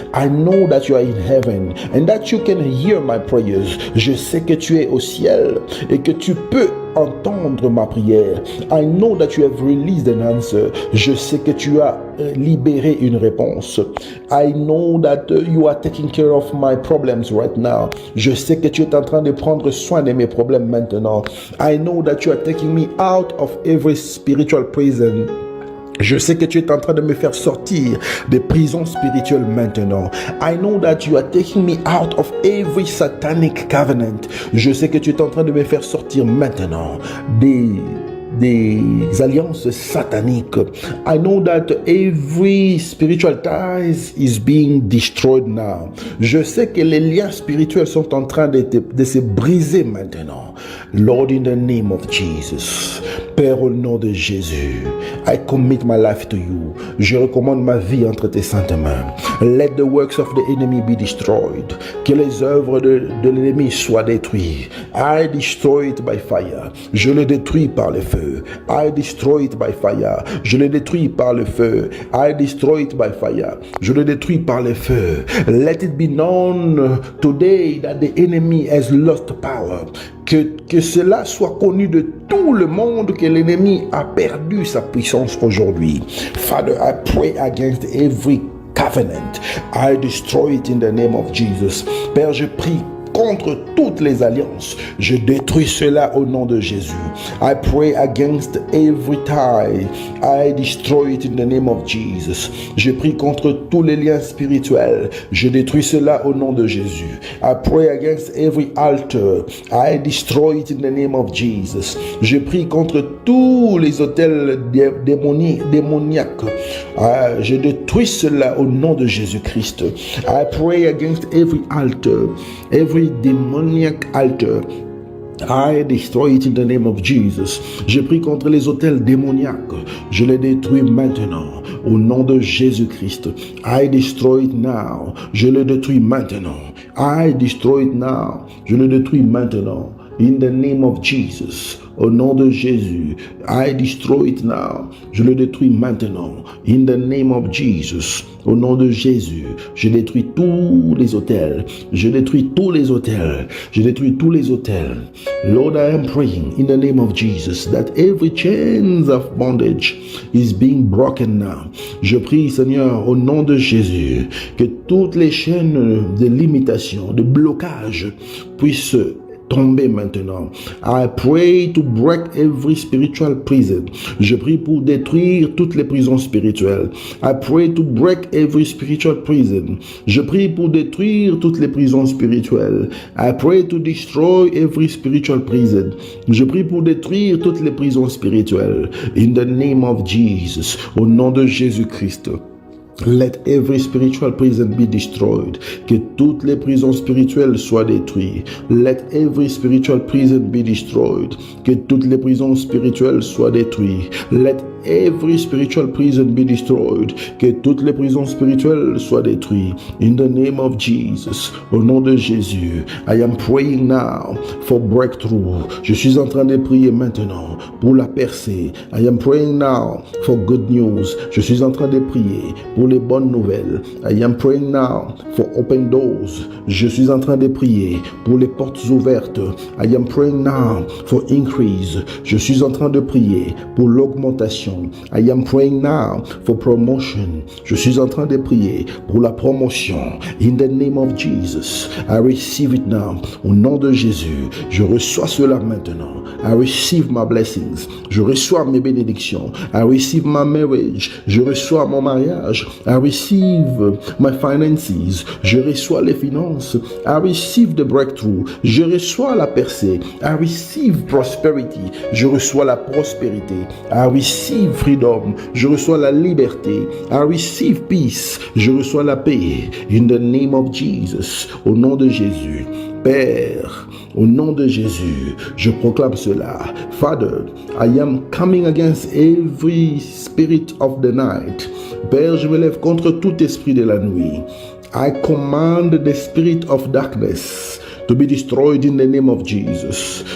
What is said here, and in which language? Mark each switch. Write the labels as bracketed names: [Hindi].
[English] I know that you are in heaven and that you can hear my prayers. [French] Je sais que tu es au ciel et que tu peux entendre ma prière. [English] I know that you have released an answer. [French] Je sais que tu as libéré une réponse. [English] I know that you are taking care of my problems right now. [French] Je sais que tu es en train de prendre soin de mes problèmes maintenant. [English] I know that you are taking me out of every spiritual prison. [French] Je sais que tu es en train de me faire sortir des prisons spirituelles maintenant. [English] I know that you are taking me out of every satanic covenant. [French] Je sais que tu es en train de me faire sortir maintenant des alliances sataniques. [English] I know that every spiritual ties is being destroyed now. [French] Je sais que les liens spirituels sont en train de se briser maintenant. [English] Lord, in the name of Jesus. [French] Père, au nom de Jésus, [English] I commit my life to you. [French] Je recommande ma vie entre tes saintes mains. [English] Let the works of the enemy be destroyed. [French] Que les œuvres de l'ennemi soient détruites. [English] I destroy it by fire. [French] Je le détruis par le feu. [English] I destroy it by fire. [French] Je le détruis par le feu. [English] I destroy it by fire. [French] Je le détruis par le feu. [English] Let it be known today that the enemy has lost power. [French] Que cela soit connu de tout le monde, que l'ennemi a perdu sa puissance aujourd'hui. [English] Father, I pray against every covenant. I destroy it in the name of Jesus. [French] Père, je prie contre toutes les alliances. Je détruis cela au nom de Jésus. [English] I pray against every tie. I destroy it in the name of Jesus. [French] Je prie contre tous les liens spirituels. Je détruis cela au nom de Jésus. [English] I pray against every altar. I destroy it in the name of Jesus. [French] Je prie contre tous les autels démoniaques. Je détruis cela au nom de Jésus-Christ. [English] I pray against every altar, every demoniac altar. I destroy it in the name of Jesus. [French] Je prie contre les autels démoniaques. Je les détruis maintenant au nom de Jésus-Christ. [English] I destroy it now. [French] Je le détruis maintenant. [English] I destroy it now. [French] Je le détruis maintenant. [English] In the name of Jesus. [French] Au nom de Jésus, [English] I destroy it now. [French] Je le détruis maintenant. [English] In the name of Jesus. [French] Au nom de Jésus, je détruis tous les autels. Je détruis tous les autels. Je détruis tous les autels. [English] Lord, I am praying in the name of Jesus that every chains of bondage is being broken now. [French] Je prie, Seigneur, au nom de Jésus, que toutes les chaînes de limitation, de blocage puissent tomber maintenant. [English] I pray to break every spiritual prison. [French] Je prie pour détruire toutes les prisons spirituelles. [English] I pray to break every spiritual prison. [French] Je prie pour détruire toutes les prisons spirituelles. [English] I pray to destroy every spiritual prison. [French] Je prie pour détruire toutes les prisons spirituelles. [English] In the name of Jesus. [French] Au nom de Jésus-Christ. [English] Let every spiritual prison be destroyed. [French] Que toutes les prisons spirituelles soient détruites. [English] Let every spiritual prison be destroyed. [French] Que toutes les prisons spirituelles soient détruites. [English] Let every spiritual prison be destroyed. [French] Que toutes les prisons spirituelles soient détruites. [English] In the name of Jesus. [French] Au nom de Jésus. [English] I am praying now for breakthrough. [French] Je suis en train de prier maintenant pour la percée. [English] I am praying now for good news. [French] Je suis en train de prier pour les bonnes nouvelles. [English] I am praying now for open doors. [French] Je suis en train de prier pour les portes ouvertes. [English] I am praying now for increase. [French] Je suis en train de prier pour l'augmentation. [English] I am praying now for promotion. [French] Je suis en train de prier pour la promotion. [English] In the name of Jesus, I receive it now. [French] Au nom de Jésus, je reçois cela maintenant. [English] I receive my blessings. [French] Je reçois mes bénédictions. [English] I receive my marriage. [French] Je reçois mon mariage. [English] I receive my finances. [French] Je reçois les finances. [English] I receive the breakthrough. [French] Je reçois la percée. [English] I receive prosperity. [French] Je reçois la prospérité. [English] I receive freedom. [French] Je reçois la liberté. [English] I receive peace. [French] Je reçois la paix. [English] In the name of Jesus. [French] Au nom de Jésus. Père, au nom de Jésus, je proclame cela. [English] Father, I am coming against every spirit of the night. [French] Père, je me lève contre tout esprit de la nuit. [English] I command the spirit of darkness to be destroyed in the name of Jesus.